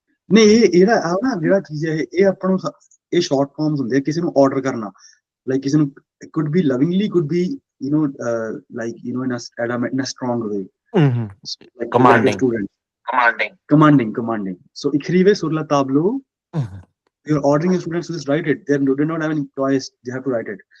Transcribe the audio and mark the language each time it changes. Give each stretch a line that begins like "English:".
Punjabi: ਨਹੀਂ ਇਹ ਇਹਦਾ ਆ ਨਾ ਜਿਹੜਾ ਚੀਜ਼ ਹੈ ਇਹ ਆਪਾਂ ਨੂੰ ਇਹ
English: short forms
Punjabi: ਹੁੰਦੇ ਆ ਕਿਸੇ ਨੂੰ ਆਰਡਰ ਕਰਨਾ ਲਾਈਕ ਕਿਸੇ ਨੂੰ
English: could be lovingly could be you know like you know in a strong way Mhm. like Commanding. student commanding so
French: écrivez sur la table Mhm.
English: you're ordering your students to just write it they're not having choice they have to write it